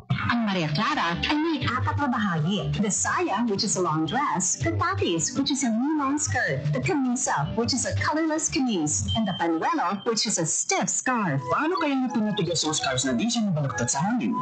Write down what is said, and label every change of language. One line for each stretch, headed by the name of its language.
Filipino: Ang Maria Clara ay may apat na bahagi.
English: The saya, which is a long dress, the tapis, which is a long skirt, the camisa, which is a colorless camise, and the panuelo, which is a stiff scarf.
Filipino: Paano kaya niyo pinatigas yung scarves na di siya nabaluktot sa hangin?